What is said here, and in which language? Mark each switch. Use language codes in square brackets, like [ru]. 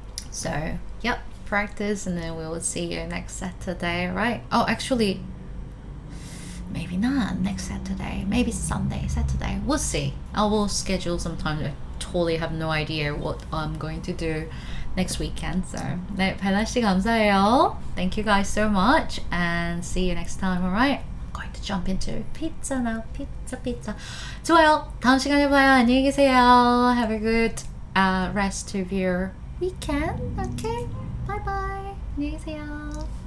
[en] So, yep, practice, and then we will see you next Saturday, right? Oh, actually, maybe not next Saturday. Maybe Saturday. We'll see. I will schedule some time. I totally have no idea what I'm going to do next weekend. So, [ko] 네, 벨라씨 감사해요. [en] Thank you guys so much, and see you next time. Alright? I'm going to jump into pizza now. [ko] Pizza. 좋아요. 다음 시간에 봐요. 안녕히 계세요. [en] Have a good rest of your weekend. Okay. Bye bye. [ko] 안녕히 계세요.